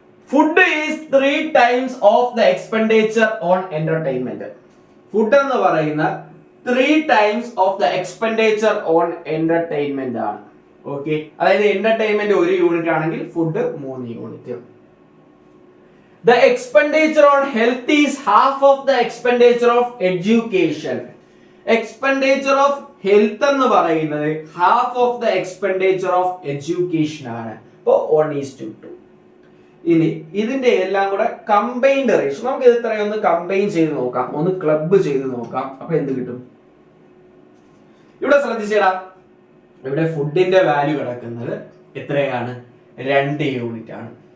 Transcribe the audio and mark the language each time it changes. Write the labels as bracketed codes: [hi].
[en] Food is 3 times of the expenditure on entertainment. Food [ml] എന്ന് പറയുന്ന [en] 3 times of the expenditure on entertainment [ml] ആണ്. Okay, അതായത് entertainment 1 unit ആണെങ്കിൽ food 3 unit. [en] The expenditure on health is half of the expenditure of education. Expenditure of health [ml] എന്ന് പറയുന്നത് [en] half of the expenditure of education [ml] ആണ്. അപ്പോൾ 1:2. ഇനി ഇതിന്റെ എല്ലാം കൂടെ കമ്പൈൻഡ് റേഷ്യോ നമുക്ക് ഇത് ഇത്രയും ഒന്ന് കമ്പൈൻ ചെയ്ത് നോക്കാം, ഒന്ന് ക്ലബ് ചെയ്ത് നോക്കാം. അപ്പൊ എന്ത് കിട്ടും? ഇവിടെ ശ്രദ്ധിച്ചേടാ, ഇവിടെ ഫുഡിന്റെ വാല്യൂ കിടക്കുന്നത് എത്രയാണ്? 2 യൂണിറ്റ് ആണ്.